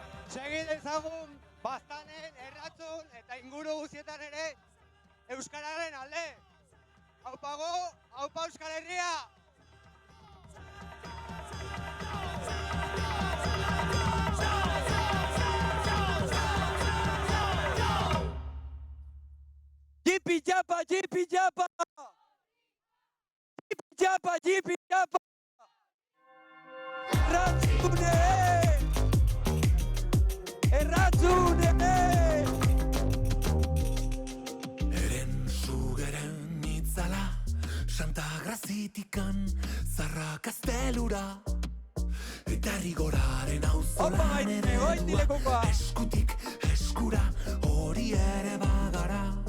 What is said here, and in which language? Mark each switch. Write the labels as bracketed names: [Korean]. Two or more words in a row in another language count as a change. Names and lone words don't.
[Basque] Segi dezagun Baztanen, Erratzun eta inguru guztietan ere euskararen alde. Aupago, aupa Euskal Herria! Jipi japa, jipi japa! Jipi japa, jipi japa! Erratzune! Erratzune! Eren sugeren itzala, Santa Grazitikan, Zarra Kastelura, eta rigoraren auzolan eredua, eskutik eskura, hori ere bagara.